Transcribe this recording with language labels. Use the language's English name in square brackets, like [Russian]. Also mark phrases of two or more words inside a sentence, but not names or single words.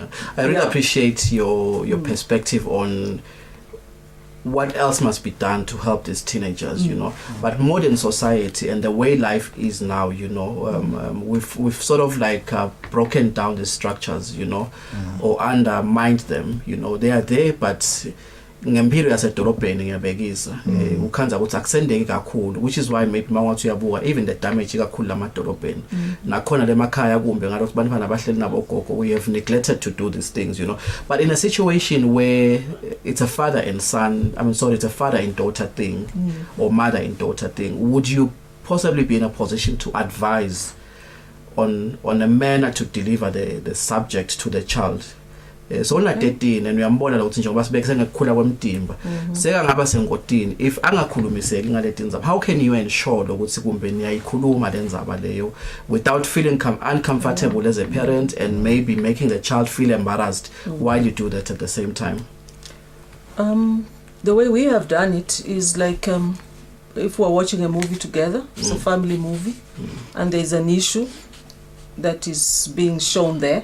[English] I really appreciate your perspective on what else must be done to help these teenagers, But modern society and the way life is now, we've sort of like broken down the structures, or undermined them. They are there, but [Swati] ngempilo yasedolobheni ngiyabekisa ukhanza ukuthi akusendeki kakhulu, [English] which is why maybe [Swati] mawathu yabuka [English] even the damage [Swati] kakhulu lamadolobheni nakhona lemakhaya kumbe ngalokuthi bantwana abahleli nabo gogo, [English] we have neglected to do these things, But in a situation where it's a father and son, it's a father and daughter thing or mother and daughter thing, would you possibly be in a position to advise on a manner to deliver the subject to the child? [Swati] So na 13 and uyambona la ukuthi njengoba sibekise ngekukhula kwemtimba seka ngaba sengodini, if angakhulumiseki ngaletindzaba, [English] how can you ensure [Swati] ukuthi kumbe niyayikhuluma lendzaba leyo [English] without feeling uncomfortable as a parent and maybe making the child feel embarrassed while you do that at the same time? The way we have done it is like if we're watching a movie together, it's a family movie, and there's an issue that is being shown there.